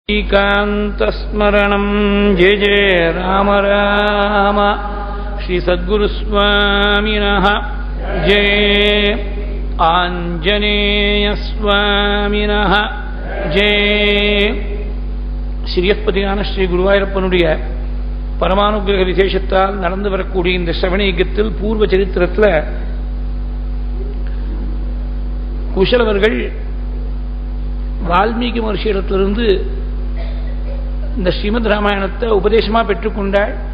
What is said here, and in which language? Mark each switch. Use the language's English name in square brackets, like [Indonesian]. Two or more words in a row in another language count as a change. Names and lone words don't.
[Sanskrit] श्रीकान्तस्मरणं जय जय राम राम श्री सद्गुरुस्वामिनः जय आञ्जनेयस्वामिनः जय [Tamil] श्रीयப்பதியான ஸ்ரீ குருவாயூரப்பனுடைய பரமானுகிரக விசேஷத்தால் நடந்து வரக்கூடிய இந்த ஸ்ரவணயத்தில் பூர்வ சரித்திரத்தில் குஷலவர்கள் வால்மீகி மகர்ஷியிடத்திலிருந்து இந்த ஸ்ரீமத் ராமாயணத்தை உபதேசமா பெற்றுக்கொண்டாள்.